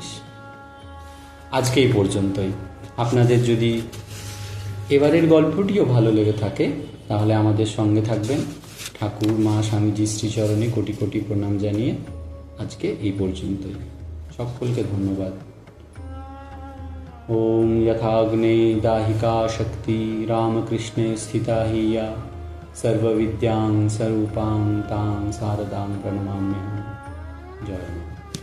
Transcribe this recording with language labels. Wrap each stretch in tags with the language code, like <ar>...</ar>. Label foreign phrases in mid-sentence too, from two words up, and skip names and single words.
<bn>আজকে এই পর্যন্তই। আপনাদের যদি এবারের গল্পটিও ভালো লেগে থাকে তাহলে আমাদের সঙ্গে থাকবেন। ঠাকুর, মা, স্বামীজি শ্রীচরণে কোটি কোটি প্রণাম জানিয়ে আজকে এই পর্যন্তই। সকলকে ধন্যবাদ।</bn> <sa>ओम यथाग्ने दाहिका शक्ति रामकृष्णे स्थिता हि या सर्वविद्यां स्वरूपां तां शारदां प्रणमाम्यहम्। जय मां।</sa>